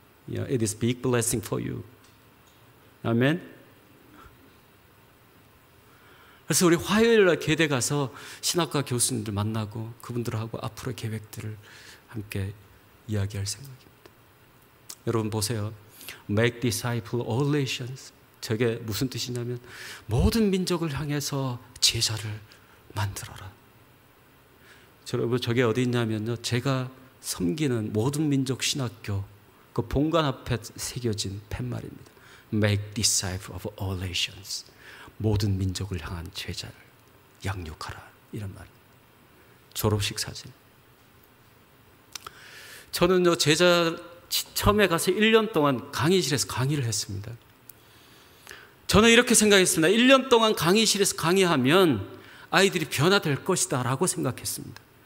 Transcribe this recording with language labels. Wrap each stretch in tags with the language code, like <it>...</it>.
<en>It is big blessing for you.</en> <ko>아멘. 그래서 우리 화요일 날 계대 가서 신학과 교수님들 만나고 그분들하고 앞으로의 계획들을 함께 이야기할 생각입니다.</ko> <en>여러분 보세요. Make disciple all nations.</en> <ko>저게 무슨 뜻이냐면 모든 민족을 향해서 제자를 만들어라. 여러분 저게 어디 있냐면요, 제가 섬기는 모든 민족 신학교 그 본관 앞에 새겨진 팻말입니다.</ko> <en>Make disciple of all nations.</en> <ko>모든 민족을 향한 제자를 양육하라, 이런 말입니다. 졸업식 사진. 저는요, 제자 처음에 가서 1년 동안 강의실에서 강의를 했습니다. 저는 이렇게 생각했습니다. 1년 동안 강의실에서 강의하면 아이들이 변화될 것이다 라고 생각했습니다.</ko>